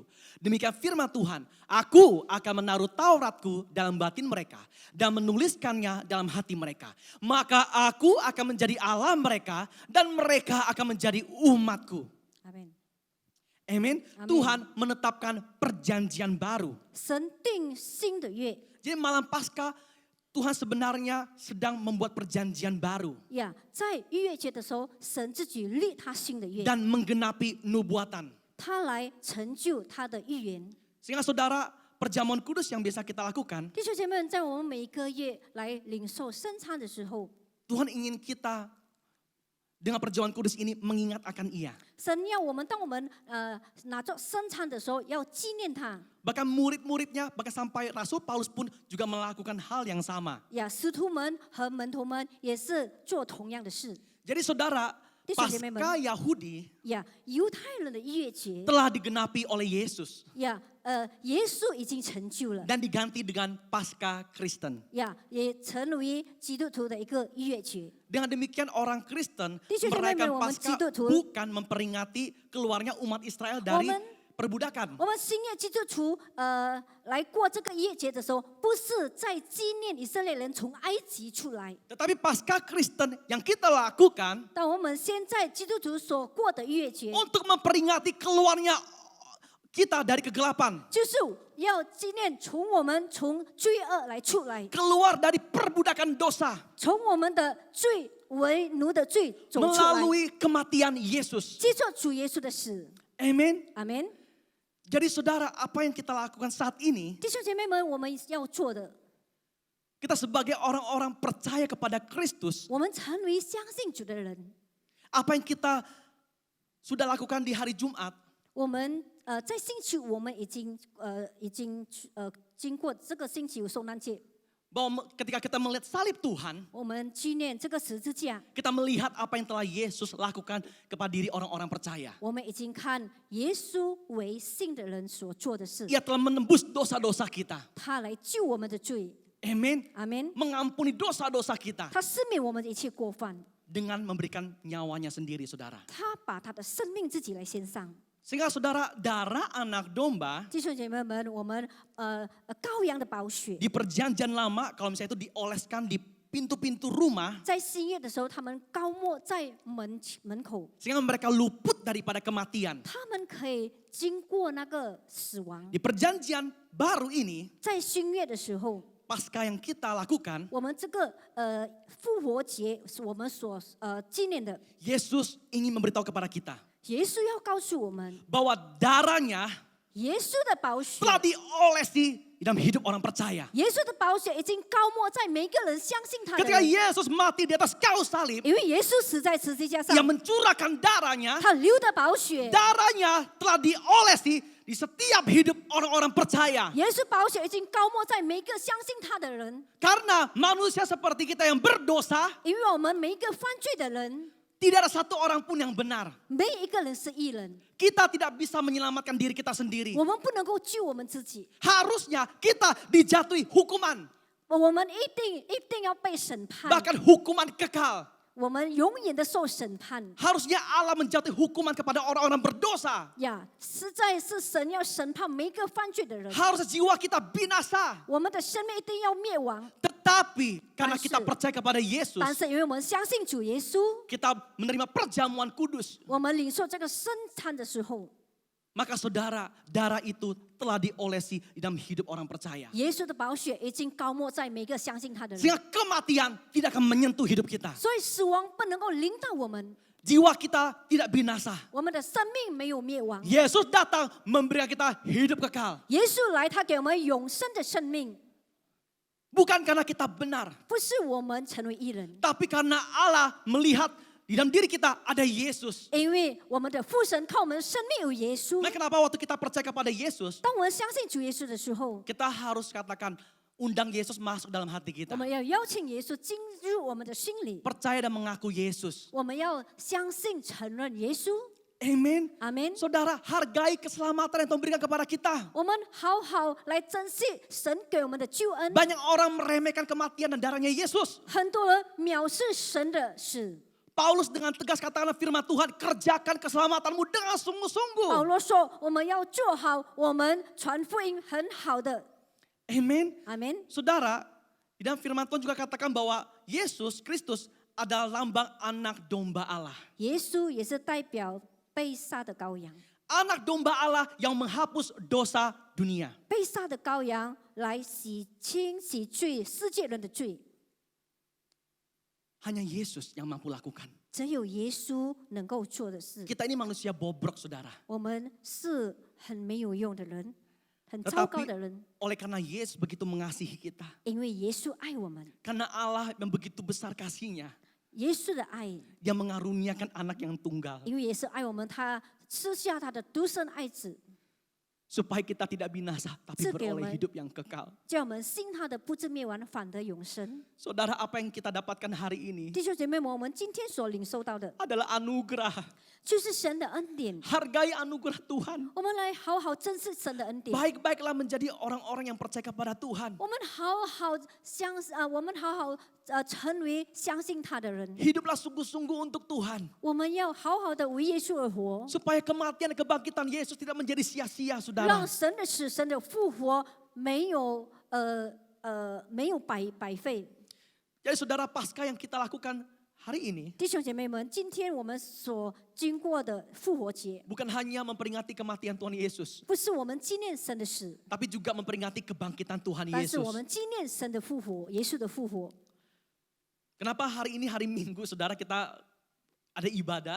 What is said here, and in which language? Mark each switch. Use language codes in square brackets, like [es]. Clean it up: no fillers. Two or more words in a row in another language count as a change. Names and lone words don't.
[id] Demikian firman Tuhan, aku akan menaruh Tauratku dalam batin mereka dan menuliskannya dalam hati mereka. Maka aku akan menjadi Allah mereka dan mereka akan menjadi umatku. [zh] 阿门。 [id] Amin. Amin. Tuhan menetapkan perjanjian baru. [zh] 神定新的约 [id] Jadi malam Paskah Tuhan sebenarnya sedang membuat perjanjian baru [zh] 呀，在逾越节的时候，神自己立他新的约， [id] dan menggenapi nubuatan. [zh] 他来成就他的预言。 [id] Sehingga saudara, perjamuan kudus yang biasa kita lakukan, [zh] 弟兄姐妹们，在我们每一个月来领受圣餐的时候， [id] Tuhan ingin kita dengan perjamuan kudus ini mengingat akan Ia. [zh] 神要我们，当我们拿着圣餐的时候，要纪念他。 [id] Bahkan murid-muridnya, bahkan sampai Rasul Paulus pun juga melakukan hal yang sama. [zh] 呀，使徒们和门徒们也是做同样的事。 [id] Jadi saudara, [zh] 弟兄姐妹们。 [id] Paskah Yahudi [zh] 呀，犹太人的逾越节， [id] telah digenapi oleh Yesus [zh] 呀，耶稣已经成就了， [id] dan diganti dengan Paskah Kristen. [zh] 呀，也成为基督徒的一个逾越节。 [id] Dengan demikian orang Kristen [zh] 弟兄姐妹们， [id] merayakan [zh] 我们 [id] Paskah [zh] 基督徒 [id] bukan memperingati keluarnya umat Israel dari perbudakan. [zh] 我们新约基督徒来过这个逾越节的时候，不是在纪念以色列人从埃及出来， [id] Tetapi Paskah Kristen yang kita lakukan [zh] 但我们现在基督徒所过的逾越节， [id] untuk memperingati keluarnya kita dari kegelapan. [zh] 就是要纪念我们从罪恶来出来， [id] Keluar dari perbudakan dosa [zh] 从我们的罪为奴的罪走出来， [id] melalui kematian Yesus. [zh] 接受主耶稣的死。 [id] Amin. [zh] 阿门。 [id] Jadi saudara, apa yang kita lakukan saat ini, [zh] 弟兄姐妹们，我们要做的， [id] kita sebagai orang-orang percaya kepada Kristus, [zh] 我们成为相信主的人， [id] apa yang kita sudah lakukan di hari Jumat, [zh] 我们在星期五我们已经经过这个星期五受难节， [id] bahwa ketika kita melihat salib Tuhan, [zh] 我们纪念这个十字架， [id] kita melihat apa yang telah Yesus lakukan kepada diri orang-orang percaya. [zh] 我们已经看耶稣为信的人所做的事， [id] Ia telah menembus dosa-dosa kita. [zh] 他来救我们的罪， [id] Amin. [zh] 阿门。 [id] Mengampuni dosa-dosa kita [zh] 他赦免我们的一切过犯， [id] dengan memberikan nyawanya sendiri, saudara. [zh] 他把他的生命自己来献上。 [id] Sehingga saudara, darah anak domba [zh] 弟兄姐妹们，我们羔羊的宝血， [id] di perjanjian lama, kalau misalnya itu dioleskan di pintu-pintu rumah, [zh] 在新约的时候，他们膏抹在门口， [id] sehingga mereka luput daripada kematian. [zh] 他们可以经过那个死亡。 [id] Di perjanjian baru ini, [zh] 在新约的时候， [id] Paskah yang kita lakukan, [zh] 我们这个复活节是我们所纪念的。 [id] Yesus ingin memberitahu kepada kita [zh] 耶稣要告诉我们， [id] bahwa darahnya [zh] 耶稣的宝血， [id] telah diolesi di dalam hidup orang percaya. [zh] 耶稣的宝血已经膏抹在每个人相信他的 [id] Ketika [zh] 人。 [id] Yesus mati di atas kayu salib, [zh] 因为耶稣死在十字架上 [id] ia，mencurahkan darahnya, [zh] 他流的宝血， [id] darahnya telah diolesi di setiap hidup orang-orang percaya. [zh] 耶稣宝血已经膏抹在每个相信他的人。 [id] Karena manusia seperti kita yang berdosa, [zh] 因为我们每一个犯罪的人， [id] tidak ada satu orang pun yang benar. [zh] 没一个人是义人， [id] Kita tidak bisa menyelamatkan diri kita sendiri. [zh] 我们不能够救我们自己， [id] Harusnya kita dijatuhi hukuman, [zh] 我们一定要被审判， [id] bahkan hukuman kekal. [zh] 我们永远的受审判。 [id] Harusnya Allah menjatuhi hukuman kepada orang-orang berdosa. [zh] 呀，实在是神要审判每一个犯罪的人， [id] Harusnya jiwa kita binasa. [zh] 我们的生命一定要灭亡。 [id] Tetapi karena [zh] 但是- [id] kita percaya kepada Yesus, [zh] 但是因为我们相信主耶稣， [id] kita menerima perjamuan kudus. [zh] 我们领受这个圣餐的时候， [id] Maka saudara, darah itu telah diolesi di dalam hidup orang percaya. [zh] 耶稣的宝血已经膏抹在每个相信他的人， [id] Sehingga kematian tidak akan menyentuh hidup kita. [zh] 所以死亡不能够临到我们， [id] Jiwa kita tidak binasa. [zh] 我们的生命没有灭亡。 [id] Yesus datang memberikan kita hidup kekal. [zh] 耶稣来，他给我们永生的生命， [id] Bukan karena kita benar, [zh] 不是我们成为义人， [id] tapi karena Allah melihat di dalam diri kita ada Yesus. [zh] 因为我们的父神看我们生命有耶稣。 [id] Nah, kenapa waktu kita percaya kepada Yesus, [zh] 当我们相信主耶稣的时候， [id] kita harus katakan undang Yesus masuk dalam hati [zh] 我 [id] kita. [zh] 们要邀请耶稣进入我们的心里， [id] Percaya dan mengaku Yesus. [zh] 我们要相信承认耶稣。 [id] Amin. [zh] 阿门。 [id] Saudara, hargai keselamatan yang Tuhan berikan kepada kita. [zh] 我们好好来珍惜神给我们的救恩。 [id] Banyak orang meremehkan kematian dan darahnya Yesus. [zh] 很多人藐视神的事。 [id] Paulus dengan tegas katakan firman Tuhan, kerjakan keselamatanmu dengan [zh] 保 [id] sungguh-sungguh. [zh] 罗说：“我们要做好我们传福音很好的。 [id] Amin. ” [zh] 阿门。 [id] Saudara, di dalam firman Tuhan juga katakan bahwa Yesus Kristus adalah lambang anak domba Allah. [zh] 耶稣也是代表被杀的羔羊， [id] Anak domba Allah yang menghapus dosa dunia. [zh] 被杀的羔羊来洗清洗罪世界人的罪， [id] Hanya Yesus yang mampu lakukan. [zh] 只有耶稣能够做的事。 [id] Kita ini manusia bobrok, saudara. [zh] 我们是很没有用的人，很糟糕 [id] Tetapi [zh] 的人， [id] oleh karena Yesus begitu mengasihi kita. [zh] 因为耶稣爱我们， [id] Karena Allah yang begitu besar kasihnya. [zh] 耶稣的爱， [id] Dia mengaruniakan anak yang tunggal. [zh] 因为耶稣爱我们，他赐下他的独生爱子， [id] Supaya kita tidak binasa, tapi beroleh hidup yang kekal. [zh] 叫我们信他的不至灭亡，反得永生。 [id] Saudara, apa yang kita dapatkan hari ini [zh] 弟兄姐妹们，我们今天所领受到的， [id] adalah anugerah. [zh] 就是神的恩典。 [id] Hargai anugerah Tuhan. [zh] 我们来好好珍视神的恩典。 [id] Baik-baiklah menjadi orang-orang yang percaya kepada Tuhan. [zh] 我们好好我们好好成为相信他的人。 [id] Hiduplah sungguh-sungguh untuk Tuhan. [zh] 我们要好好的为耶稣而活， [id] Supaya kematian dan kebangkitan Yesus tidak menjadi sia-sia, [zh] 让 [id] saudara. [zh] 神的死、神的复活没有白费。 [id] Jadi saudara, pasca yang kita lakukan hari ini [zh] 弟兄姐妹们，今天我们所经过的复活节， [id] bukan hanya memperingati kematian Tuhan Yesus, [zh] 不是我们纪念神的死， [id] tapi juga memperingati kebangkitan Tuhan [zh] 但是我 [id] Yesus. [zh] 们纪念神的复活，耶稣的复活。 [id] Kenapa hari ini hari Minggu, saudara, kita ada ibadah?